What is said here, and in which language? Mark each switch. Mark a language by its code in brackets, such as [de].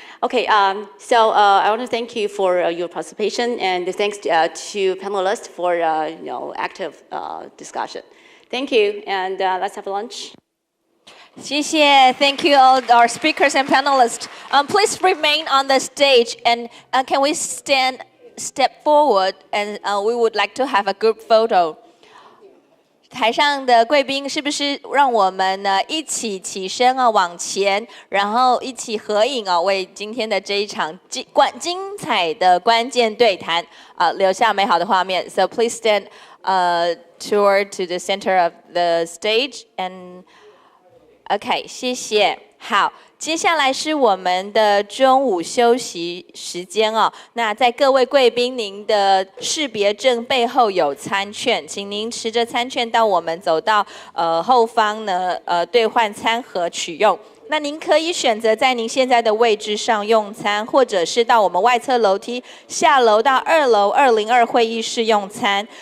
[en] Okay, so I want to thank you for your participation, and thanks to panelists for active discussion. Thank you, and let's have lunch. [zh] 谢谢 [en] Thank you all our speakers and panelists. Please remain on the stage, and can we step forward, and we would like to have a group photo. [zh] 台上的贵宾是不是让我们呢一起起身往前，然后一起合影为今天的这一场精彩的关键对谈留下美好的画面。 [en] So please stand toward to the center of the stage and OK， [zh] 谢谢。好。接下来是我们的中午休息时间那在各位贵宾，您的识别证背后有餐券，请您持着餐券到我们走到后方呢兑换餐盒取用。那您可以选择在您现在的位置上用餐，或者是到我们外侧楼梯下楼到2楼202会议室用餐。